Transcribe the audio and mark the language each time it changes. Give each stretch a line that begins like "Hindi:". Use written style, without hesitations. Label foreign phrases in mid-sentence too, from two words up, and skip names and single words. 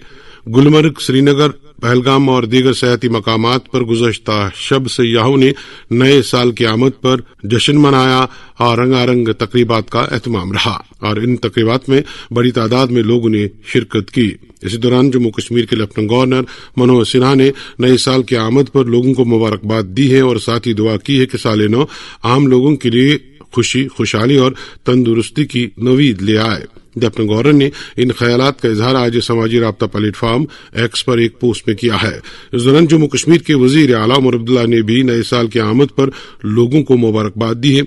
Urdu: گلمرگ، سری نگر، پہلگام اور دیگر سیاحتی مقامات پر گزشتہ شب سیاحوں نے نئے سال کی آمد پر جشن منایا اور رنگا رنگ تقریبات کا اہتمام رہا اور ان تقریبات میں بڑی تعداد میں لوگوں نے شرکت کی۔ اسی دوران جموں کشمیر کے لیفٹیننٹ گورنر منوہر سنہا نے نئے سال کی آمد پر لوگوں کو مبارکباد دی ہے اور ساتھ ہی دعا کی ہے کہ سال نو عام لوگوں کے لیے خوشی، خوشحالی اور تندرستی کی نوید لے آئے۔ لیفٹیننٹ گورنر نے ان خیالات کا اظہار آج سماجی رابطہ پلیٹ فارم ایکس پر ایک پوسٹ میں کیا ہے۔ اس دوران جموں کشمیر کے وزیر اعلیٰ عمر عبداللہ نے بھی نئے سال کی آمد پر لوگوں کو مبارکباد دی ہے۔